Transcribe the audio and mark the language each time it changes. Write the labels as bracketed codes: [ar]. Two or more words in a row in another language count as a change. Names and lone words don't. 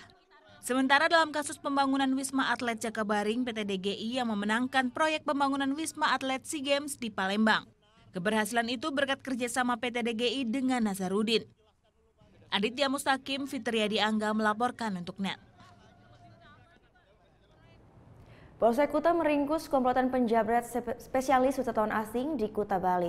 [id] Sementara dalam kasus pembangunan Wisma Atlet Jakabaring, PT DGI yang memenangkan proyek pembangunan Wisma Atlet SEA Games di Palembang. Keberhasilan itu berkat kerjasama PT DGI dengan Nazarudin. Aditya Mustaqim, Fitriadi Angga melaporkan untuk NET. Polsek Kuta meringkus komplotan penjabret spesialis wisatawan asing di Kuta, Bali.